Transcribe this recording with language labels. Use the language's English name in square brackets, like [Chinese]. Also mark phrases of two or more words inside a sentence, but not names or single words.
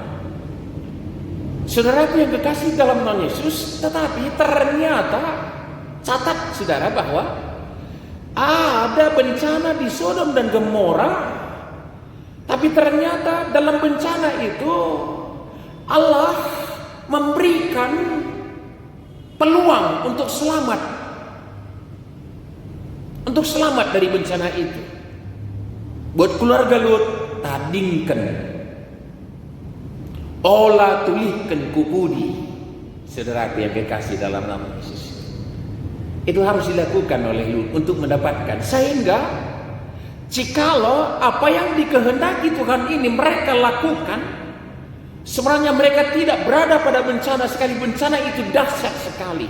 [Indonesian] Saudaraku yang kekasih dalam Tuhan Yesus, tetapi ternyata catat saudara bahwa ada bencana di Sodom dan Gomora, tapi ternyata dalam bencana itu Allah memberikan peluang untuk selamat dari bencana itu. Buat keluarga [Batak Karo] Lut, tadingkan, olah tulihkan kupudi, [Indonesian] saudaraku yang kekasih dalam nama Yesus. Itu harus dilakukan oleh Lut untuk mendapatkan, sehingga jikalau apa yang dikehendaki Tuhan ini mereka lakukan, sebenarnya mereka tidak berada pada bencana, sekali bencana itu dahsyat sekali.